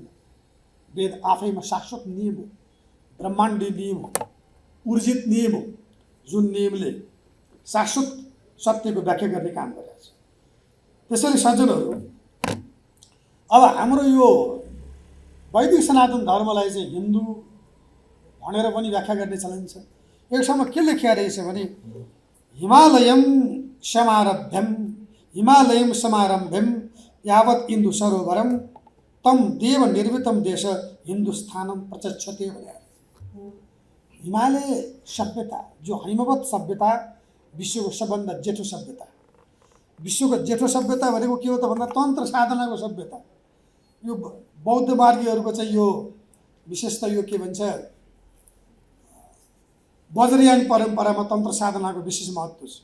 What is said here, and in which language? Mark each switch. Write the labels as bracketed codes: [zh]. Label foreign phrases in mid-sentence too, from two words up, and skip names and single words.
[ne] वेद आफैमा शाश्वत नियम हो, ब्रह्माण्डीय नियम हो, ऊर्जित नियम हो, जुन नियमले शाश्वत सत्यको व्याख्या गर्ने काम गरेको छ। त्यसैले सज्जनहरू, अब हाम्रो यो वैदिक सनातन धर्मलाई चाहिँ हिन्दू भनेर पनि व्याख्या गर्ने चलन छ। एक ठाउँमा के लेखिया रहेछ भने [sa] हिमालयम समारम्भ्यम यावत् इन्दु सरोवरम तम देव निर्मितम देश हिन्दुस्थानम प्रचक्षते भने। [ne] हिमालय सभ्यता, जो हैमवत सभ्यता, विश्वको सबभन्दा जेठो सभ्यता। विश्वको जेठो सभ्यता भनेको के हो त भन्दा तन्त्र साधनाको सभ्यता। यो बौद्ध मार्गीहरूको चाहिँ यो विशेषतः यो के भन्छ, वज्रयान परम्परामा तन्त्र साधनाको विशेष महत्त्व छ।